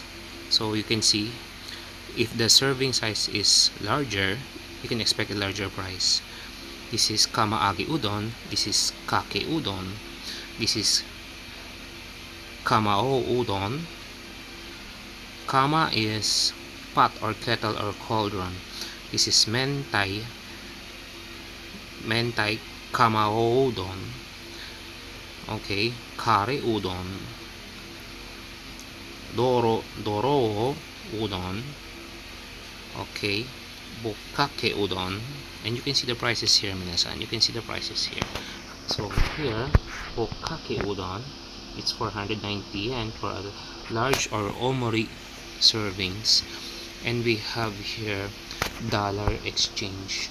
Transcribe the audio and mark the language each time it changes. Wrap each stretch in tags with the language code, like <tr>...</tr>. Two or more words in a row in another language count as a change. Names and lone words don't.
<en>So you can see, if the serving size is larger, you can expect a larger price. This is kamaage udon, this is kake udon, this is kamao udon. Kama is pot or kettle or cauldron. This is mentai kamao udon. Okay, kare udon, doro udon. Okay, bokkake udon, and you can see the prices here, minasan. You can see the prices here. So here, bokkake udon, it's 490 yen for a large or omori servings. And we have here dollar exchange.</en>